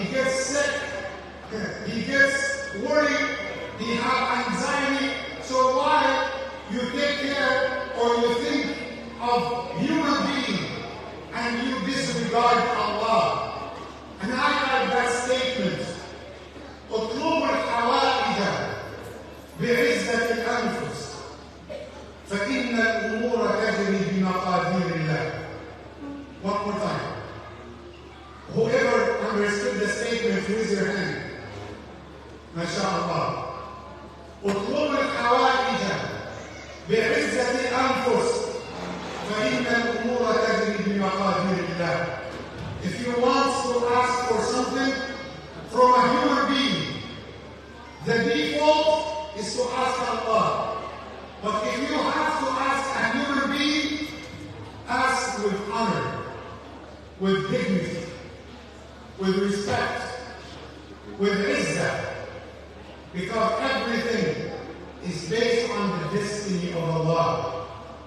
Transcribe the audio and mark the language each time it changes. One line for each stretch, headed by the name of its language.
English: He gets sick, he gets worried, he has anxiety. So why you take care or you think of human being and you disregard Allah? And I like that statement.
Arabic: اطلبوا الحوائج بعزة الأنفس فإن الأمور تجري بمقادير الله.
English: One more time. Whoever understood the statement, raise your hand. MashaAllah.
Arabic: اطلبوا الحوائج بعزة الأنفس فإن الأمور تجري بمقادير الله.
English: If you want to ask for something from a human being, the default is to ask Allah. But if you have to ask a human being, ask with honor, with dignity, with respect, with izzah, because everything is based on the destiny of Allah.